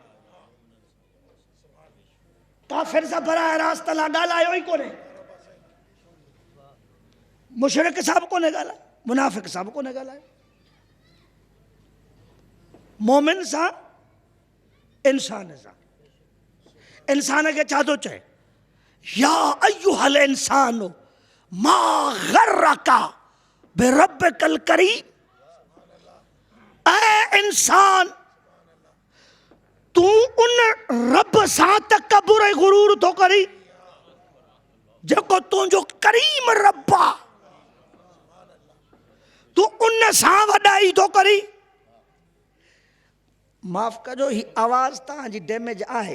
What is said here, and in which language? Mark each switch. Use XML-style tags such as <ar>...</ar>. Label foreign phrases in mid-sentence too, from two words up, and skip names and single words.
<sd>काफ़िर सां बराह रास्त अल्लाह ॻाल्हायो ई कोन्हे। मुशरिक सां बि कोन्हे ॻाल्हायो मुनाफ़िक सां बि कोन्हे ॻाल्हायो। मोमिन सां इंसान सां। इंसान खे छा थो चए</sd> <ar>يا أيها الإنسان ما غرك بربك الكريم.</ar> <sd>ऐ इंसान तू उन रब सां तकबुर ऐं गुरूर थो करी जेको तुंहिंजो करीम रब आहे। तू उन सां वॾाई थो करी। माफ़ कजो ही आवाज़ तव्हांजी डैमेज आहे।</sd>